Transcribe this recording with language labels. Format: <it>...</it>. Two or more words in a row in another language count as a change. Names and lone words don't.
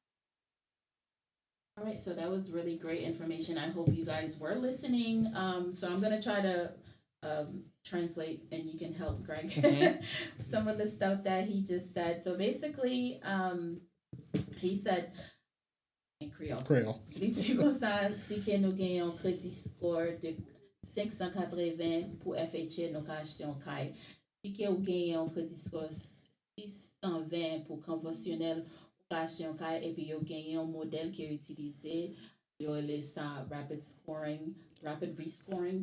<en>All right, so that was really great information. I hope you guys were listening. So I'm gonna try to translate, and you can help Greg some of the stuff that he just said. So basically, he said in Creole. Creole.</en> <ht>Li di kon sa, si ke nou gen yon kredi score de 580 pou FHA, nou ka achete yon kay. Si ke ou gen yon kredi score 620 pou konvensyonel, ou ka achete yon kay, epi yo gen yon model ki yo utilize, yo le sa</ht> <en>rapid rescoring.</en>